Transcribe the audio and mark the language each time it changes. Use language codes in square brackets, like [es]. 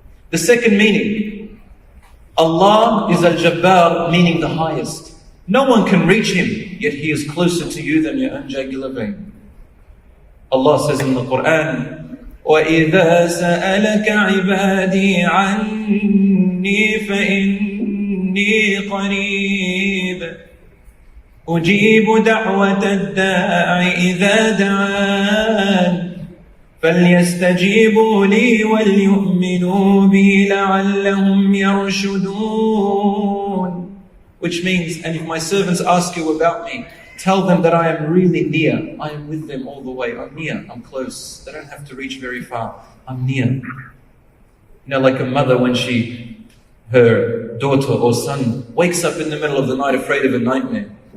[en] The second meaning, Allah is Al-Jabbar, meaning the highest. No one can reach Him, yet He is closer to you than your own jugular vein. Allah says in the Quran, [ar] وَإِذَا سَأَلَكَ عِبَادِي عَنِّي فَإِنِّي إني قريب أجيب دعوة الداع إذا دعان فليستجيبوا لي وليؤمنوا بي لعلهم يرشدون. [en] Which means, and if my servants ask you about me, tell them that I am really near. I am with them all the way. I'm near. I'm close. They don't have to reach very far. I'm near. You know, like a mother when her daughter or son wakes up in the middle of the night afraid of a nightmare.